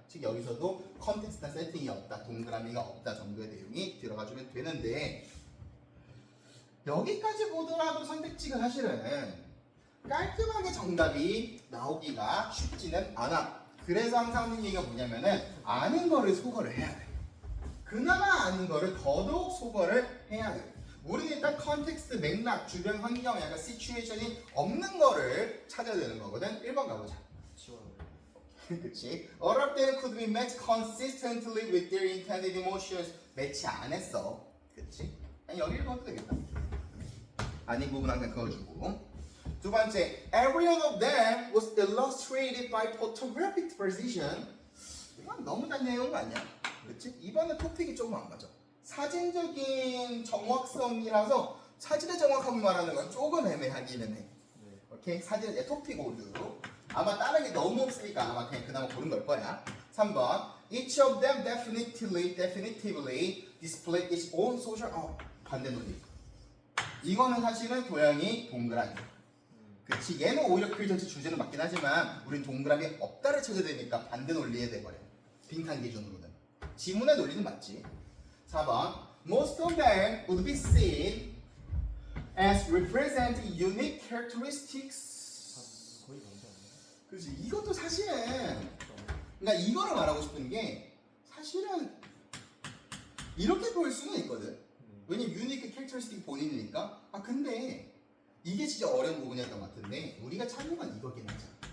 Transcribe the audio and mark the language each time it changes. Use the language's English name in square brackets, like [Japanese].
[Korean] 즉 여기서도 컨텍스트나 세팅이 없다. 동그라미가 없다 정도의 내용이 들어가주면 되는데 여기까지 보더라도 선택지가 사실은 깔끔하게 정답이 나오기가 쉽지는 않아. 그래서 항상 하는 얘기가 뭐냐면은 아는 거를 소거를 해야 돼. 그나마 아는 거를 더더욱 소거를 해야 돼. 우리는 일단 컨텍스트, 맥락, 주변 환경, 약간 시츄에이션이 없는 거를 찾아야 되는 거거든. 1번 가보자. 지워요. 그치? [English] 어렵 때는 could be matched consistently with their intended emotions. [Korean] 매치 안 했어. 그치? 아니 여기 1번 해도 되겠다. 아닌 부분 항상 그어주고. [English] 두 번째, every one of them was illustrated by photographic precision. [Korean] 이건 너무 단내용 아니야? 그렇지? 이번에 토픽이 조금 안 맞아. 사진적인 정확성이라서 사진의 정확함을 말하는 건 조금 애매하기는 해. 네. 오케이? 사진의 토픽 오류. 아마 다른 게 너무 없으니까 아마 그냥 그나마 고른 걸 거야. 3번. [English] Each of them definitively display its own social. [Korean] 반대 논리. 이거는 사실은 도형이 동그라미. 그치? 얘는 오히려 글 전체 주제는 맞긴 하지만 우린 동그라미 없다를 찾아야 되니까 반대 논리에 돼버려. 빈칸 기준으로는. 지문의 논리는 맞지. 4번. [English] Most of them would be seen as representing unique characteristics. [Korean] 거의 뭔지 아니에요? 그치? 이것도 사실은 그러니까 이거를 말하고 싶은 게 사실은 이렇게 볼 수는 있거든. 왜냐면 유니크 캐릭터리스틱 본인이니까. 근데 이게 진짜 어려운 부분이었던 것 같은데 우리가 참고한 이거긴 하잖아.